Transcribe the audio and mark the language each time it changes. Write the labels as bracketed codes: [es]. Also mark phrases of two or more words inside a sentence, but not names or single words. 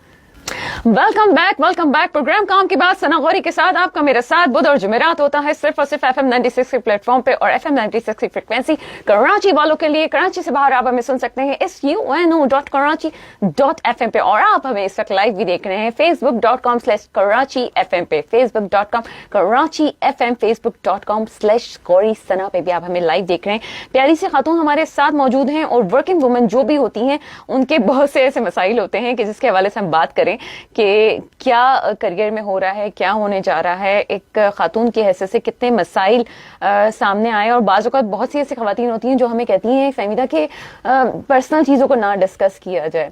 [en] Welcome back. [ur] پروگرام کام کی بات ثنا غوری کے ساتھ آپ کا میرا ساتھ بدھ اور جمعرات ہوتا ہے صرف اور صرف FM 96 کے پلیٹ فارم پہ اور FM 96 کی فریکوینسی کراچی والوں کے لیے. کراچی سے باہر آپ ہمیں سن سکتے ہیں suno.karachi.fm پہ, اور آپ ہمیں اس وقت لائیو بھی دیکھ رہے ہیں facebook.com/KarachiFM پہ, facebook.com/KarachiFM, facebook.com/غوری ثنا پہ بھی آپ ہمیں لائیو دیکھ رہے ہیں. پیاری سی خاتون ہمارے ساتھ موجود ہیں, اور [en] working woman [ur] جو بھی ہوتی ہیں ان کے بہت سے ایسے مسائل ہوتے ہیں کہ جس کے حوالے سے ہم بات کریں کہ کیا کریئر میں ہو رہا ہے, کیا ہونے جا رہا ہے. ایک خاتون کی حیثیت سے کتنے مسائل سامنے آئے, اور بعض اوقات بہت سی ایسی خواتین ہوتی ہیں جو ہمیں کہتی ہیں فہمیدہ کہ پرسنل چیزوں کو نہ ڈسکس کیا جائے.